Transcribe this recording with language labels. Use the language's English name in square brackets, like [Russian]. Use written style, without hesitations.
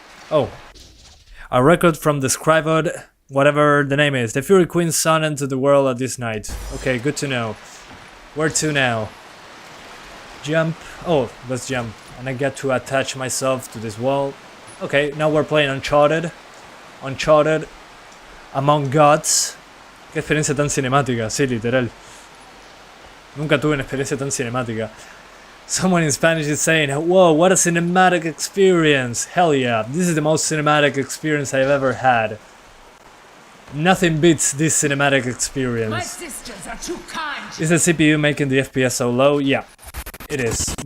[English] Oh. A record from the Scribed, whatever the name is. The Fury Queen's son entered the world at this night. Okay, good to know. Where to now? Jump. Oh, let's jump. And I get to attach myself to this wall. Okay, now we're playing Uncharted. Uncharted. Among Gods. [Spanish] Qué experiencia tan cinemática, sí, literal. Nunca tuve una experiencia tan cinemática. [English] Someone in Spanish is saying, whoa, what a cinematic experience. Hell yeah, this is the most cinematic experience I've ever had. Nothing beats this cinematic experience. My sisters are too kind. Is the CPU making the FPS so low? Yeah, it is.